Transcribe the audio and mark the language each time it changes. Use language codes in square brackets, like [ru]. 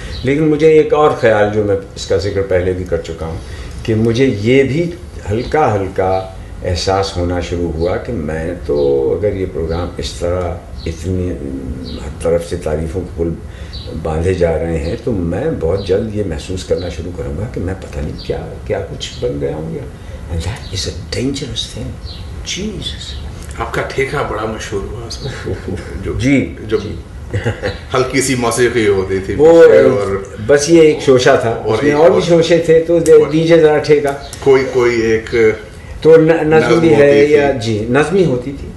[ur] لیکن مجھے ایک اور خیال جو میں اس کا ذکر پہلے بھی کر چکا ہوں کہ مجھے یہ بھی ہلکا احساس ہونا شروع ہوا کہ میں تو اگر یہ پروگرام اس طرح اتنی ہر طرف سے تعریفوں کے پل باندھے جا رہے ہیں تو میں بہت جلد یہ محسوس کرنا شروع کروں گا کہ میں پتہ نہیں کیا کچھ بن گیا ہوں. [en] And that is a dangerous thing. Jesus. [ur] آپ کا ٹھیکہ بڑا مشہور ہوا اس میں. جی ہلکی سی موسیقی ہوتی تھی وہ بس یہ ایک شوشہ تھا, اور بھی شوشے تھے تو دیجیے ذرا ٹھیکہ. کوئی ایک تو نظم بھی ہے یا جی نظمی ہوتی تھی.